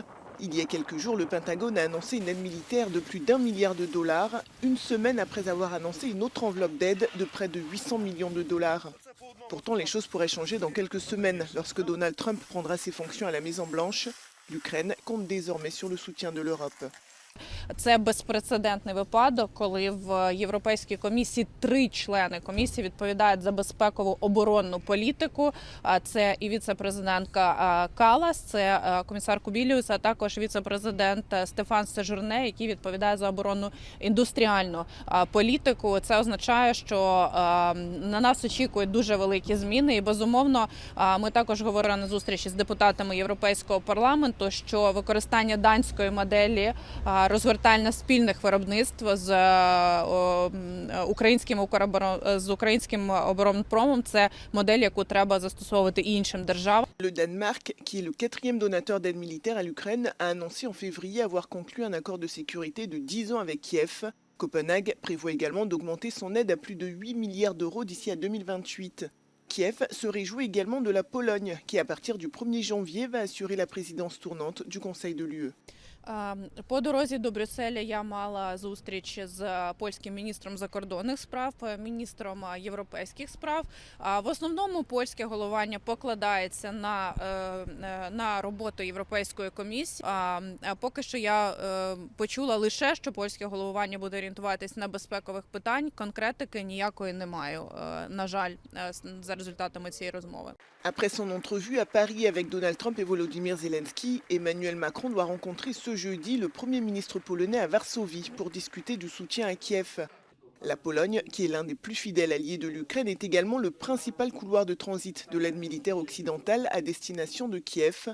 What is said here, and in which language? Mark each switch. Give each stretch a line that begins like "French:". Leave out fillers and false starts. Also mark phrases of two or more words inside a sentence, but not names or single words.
French: Il y a quelques jours, le Pentagone a annoncé une aide militaire de plus d'1 milliard de dollars, une semaine après avoir annoncé une autre enveloppe d'aide de près de 800 millions de dollars. Pourtant, les choses pourraient changer dans quelques semaines lorsque Donald Trump prendra ses fonctions à la Maison-Blanche. L'Ukraine compte désormais sur le soutien de l'Europe.
Ukrainian: Це безпрецедентний випадок, коли в Європейській комісії 3 члени комісії відповідають за безпекову оборонну політику. Це і віце-президентка Калас, це комісар Кубіліус, а також віце-президент Стефан Сежурне, який відповідає за оборонну індустріальну політику. Це означає, що на нас очікують дуже великі зміни. І, безумовно, ми також говорили на зустрічі з депутатами Європейського парламенту, що використання данської моделі розгортання спільних виробництв з українським оборонпромом – це модель, яку треба застосовувати і іншим державам.
French: Le Danemark, qui est le 4e donateur d'aide militaire à l'Ukraine, a annoncé en février avoir conclu un accord de sécurité de 10 ans avec Kiev. Copenhague prévoit également d'augmenter son aide à plus de 8 milliards d'euros d'ici à 2028. Kiev se réjouit également de la Pologne, qui à partir du 1er janvier va assurer la présidence tournante du Conseil de l'UE.
Ukrainian: По дорозі до Брюсселя я мала зустріч з польським міністром закордонних справ, міністром європейських справ. В основному польське головування покладається на роботу Європейської комісії. Поки що я почула лише, що польське головування буде орієнтуватись на безпекових питань. Конкретики ніякої не маю, на жаль, за результатами цієї розмови.
French: Après son entrevue à Paris avec Donald Trump et Volodymyr Zelensky, Emmanuel Macron doit rencontrer ce jeudi le Premier ministre polonais à Varsovie pour discuter du soutien à Kiev. La Pologne, qui est l'un des plus fidèles alliés de l'Ukraine, est également le principal couloir de transit de l'aide militaire occidentale à destination de Kiev.